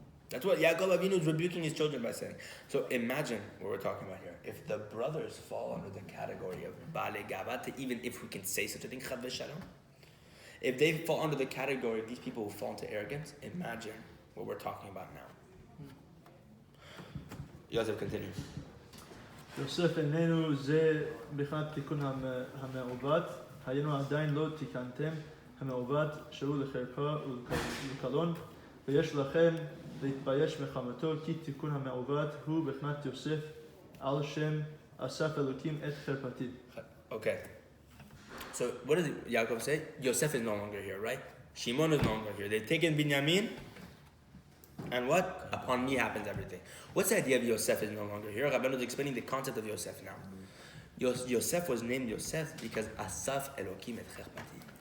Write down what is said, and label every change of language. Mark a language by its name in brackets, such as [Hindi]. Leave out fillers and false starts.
[English] That's what Yaakov Avinu is rebuking his children by saying. So imagine what we're talking about here. If the brothers fall under the category of balei gava, even if we can say such a thing, chad v'shalom, if they fall under the category of these people who fall into arrogance, imagine what we're talking about now. Yosef continues. [Hebrew] יוסף איננו זה בכלל תיקון המעוות, היינו עדיין לא תיקנתם המעוות שהוא לחרפה ולקלון, ויש לכם להתבייש מחמתו, כי תיקון המעוות הוא בכנת יוסף על שם אסף אלוקים את חרפתי. [English] Okay. So what does Yaakov say? Yosef is no longer here, right? Shimon is no longer here. They've taken Binyamin, and what? Upon me happens everything. What's the idea of Yosef is no longer here? Rabeinu is explaining the concept of Yosef now. Yosef was named Yosef because [Hebrew] Asaf Elokim et Cherpati.